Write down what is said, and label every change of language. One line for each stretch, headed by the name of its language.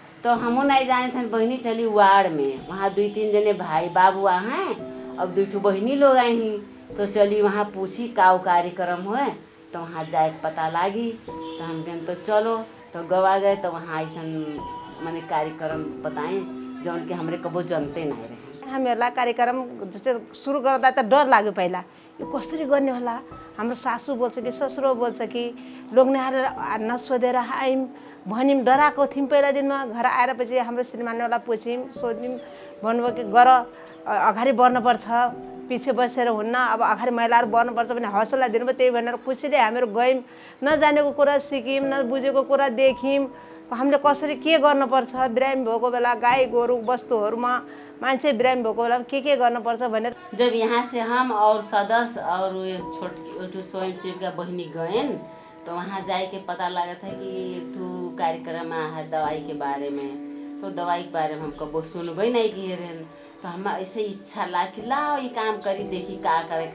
Awadhi: तो हमू नहीं जाने थे। बहनी चली वार्ड में, वहाँ 2-3 जने भाई बाबू हैं अब 2 बहनी लोग आई ही। तो चली वहाँ पूछी का कार्यक्रम हुए, तो वहाँ जाए पता लागी। तो हम कहन तो चलो, तो गवा गए। तो वहाँ ऐसा मने कार्यक्रम बताएं जौन के हमरे कबो जनते नहीं रहे। हमें कार्यक्रम जैसे शुरू करता तो
Nepali: डर लाग्यो पहिला, यो कसरी गर्ने होला। हाम्रो सासू बोल्छ कि ससुरो बोल्छ कि लोग न सोधेर आयौँ भन्यौँ, डराएको थियौँ। पहिला दिनमा घर आएर पछि हाम्रो श्रीमानवाला पुछ्यौँ, सोध्यौँ, भन्नुभयो कि गर अगाडि बढ्नुपर्छ, पछि बसेर हुन्न, अब अगाडि महिलाहरू बढ्नुपर्छ भने हौसला दिनुभयो। त्यही भनेर खुसीले हामीहरू गयौँ, नजानेको कुरा सिक्यौँ, नबुझेको कुरा देख्यौँ। हामीले कसरी के गर्नुपर्छ, बिरामी भएको बेला गाई गोरु वस्तुहरूमा मान्छे बिरामी भएको बेला के गर्नुपर्छ भनेर।
Awadhi: जब यहाँ से हम और सदस्य और छोटी स्वयं सेविका बहनी गए तो वहाँ जाए के पता लगा था कि एक कार्यक्रम है दवाई के बारे में। तो दवाई के बारे में हम कबो सुनबे नहीं किए रहे। तो हम ऐसे इच्छा ला कि लाओ ये काम करी, देखी का करे।